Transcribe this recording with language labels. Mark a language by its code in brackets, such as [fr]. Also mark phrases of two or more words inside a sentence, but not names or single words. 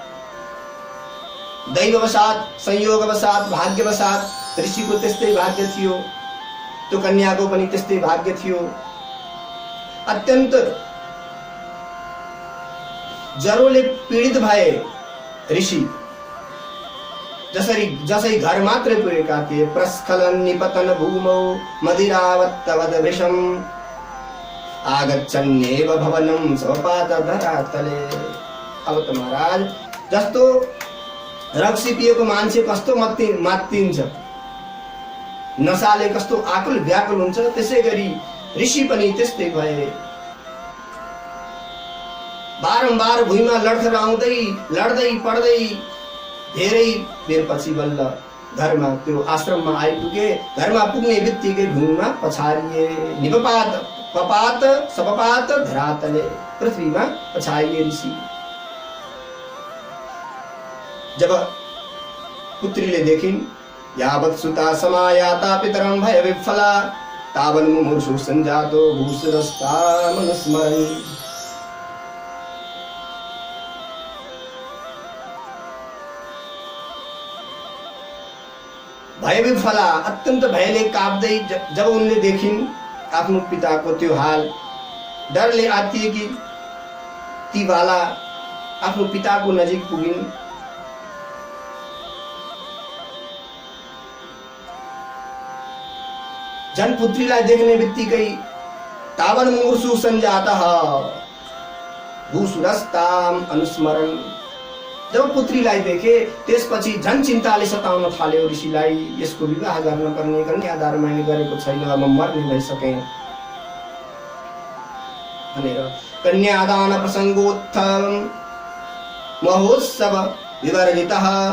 [sa] दैववशात्, संयोगवशात्, भाग्यवशात् [ne] ऋषिको त्यस्तै भाग्य थियो, त्यो कन्याको पनि त्यस्तै भाग्य थियो। अत्यन्त जरोले पीडित भए ऋषि, जसै घर मात्र पुगेका थिए। [sa] प्रस्खलन निपतन भूमौ मदिरावत्तवद विषम आगच्छन्नेव भवनं स्वपात धरातले। [ne] अब त महाराज जस्तो रक्सी पिएको मान्छे कस्तो मात्तिन्छ, नशाले कस्तो आकुल व्याकुल हुन्छ, त्यसै गरी ऋषि पनि त्यस्तै भए। बारम्बार भुइँमा लड्खडाउँदै लड्दै पड्दै धेरै बेरपछि बल्ल घरमा त्यो आश्रममा आइपुगे। घरमा पुग्ने बित्तिकै भूमिमा पछारिए। [sa] निपपात पपात सपपात धरातले, [ne] पृथ्वीमा पछारिए ऋषि। जब पुत्रीले देखिन् [sa] यावत् सुता समायाता पितरं भय विफला तावन् मुमुर्षु संजातो भूसुरस्ता मनुस्मरन्। भय विफला, [ne] अत्यन्त भयले काप्दै जब उनले देखिन् आफ्नो पिताको त्यो हाल, डरले आत्तिएकी ती बाला आफ्नो पिताको नजिक पुगिन्। जन पुत्रीलाई देख्ने बित्तिकै [sa] तावन मुमुर्षु संजातः भूसुरस्ताम अनुस्मरण। [ne] जब पुत्रीलाई देखे त्यसपछि झन् चिन्ताले सताउन थाल्यो ऋषिलाई। यसको विवाह गर्न पर्ने, कन्यादान मैले गरेको छैन, म मर्ने भइसकेँ भनेर [sa] कन्यादान प्रसङ्गोत्थम महोत्सव विवर्जितः।